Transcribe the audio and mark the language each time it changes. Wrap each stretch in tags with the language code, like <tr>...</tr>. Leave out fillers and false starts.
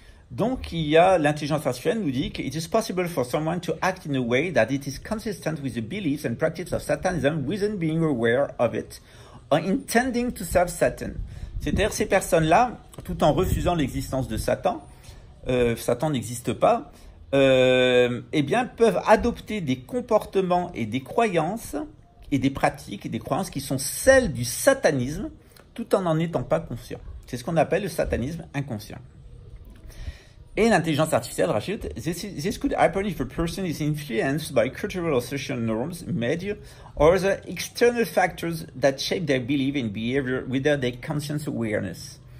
<fr>Donc, l'intelligence artificielle nous dit que</fr> <en>it is possible for someone to act in a way that it is consistent with the beliefs and practice of Satanism without being aware of it or intending to serve Satan.</en> <fr>C'est-à-dire ces personnes-là, tout en refusant l'existence de Satan, Satan n'existe pas, peuvent adopter des comportements et des croyances et des pratiques et des croyances qui sont celles du satanisme, tout en n'en étant pas conscient. C'est ce qu'on appelle le satanisme inconscient. Et l'intelligence artificielle rajoute,</fr> <en>this could happen if a person is influenced by cultural or social norms, media, or the external factors that shape their belief and behavior without their conscious awareness.</en>